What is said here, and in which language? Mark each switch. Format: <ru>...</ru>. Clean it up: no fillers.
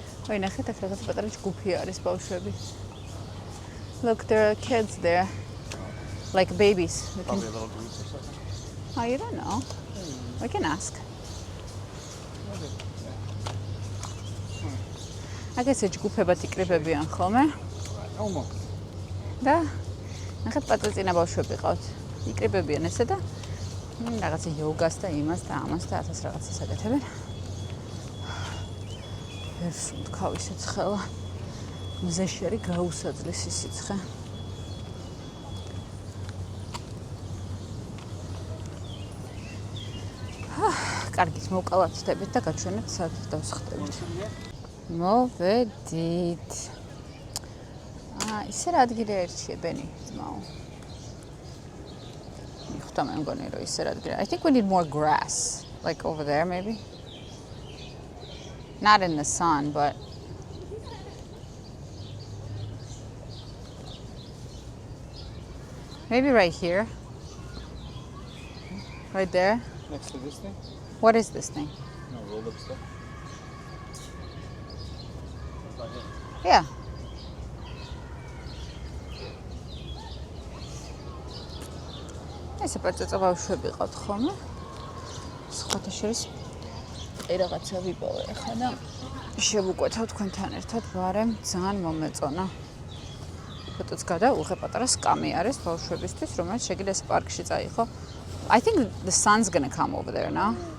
<ru>Ой,</ru> <ka>ნახეთ აქ რაღაც პატარა ჯგუფი არის ბავშვები.</ka> <en>Look, there are kids there. Like babies. Probably a little group or something. Oh, you don't know. We can ask. I guess</en> <ka>ჯგუფებად იკრიბებიან ხოლმე.</ka> <en>Almost.</en> <ka>და ნახეთ პატაწინა ბავშვები ყავთ. იკრიბებიან ესე და რაღაცა იოგას და იმას და ამას და 1000 რაღაცას აკეთებენ. ვერ სუნთქავ ისე ცხელა. მზეში არის გაუსაძლისი სიცხე. კარგით, მოვკალათდებით და გაჩვენებთ საათს დავსხდებით. მოვედით. ისე რა ადგილი ერთია ბენი ძმაო. იხთა მე მგონი რომ ისე რა ადგილი.</ka> <en>I think we need more grass, like over there maybe. Not in the sun, but maybe right here. Right there. Next to this thing? What is this thing? No, rolled up stuff. Right here. Yeah.</en> <ka>ესე პაწაწა ბავშვები ყავთ ხოლმე. სხვათა შორის რაღაცა ვიპოვე ახლა და შევუკვეთავ თქვენთან ერთად ბარემ ძალიან მომეწონა. ფოტოც გადავიღე პატარა სკამი არის ბავშვებისთვის, რომელიც შეგიძლია პარკში წაიღო.</ka> <en>I think the sun's going to come over there now.</en>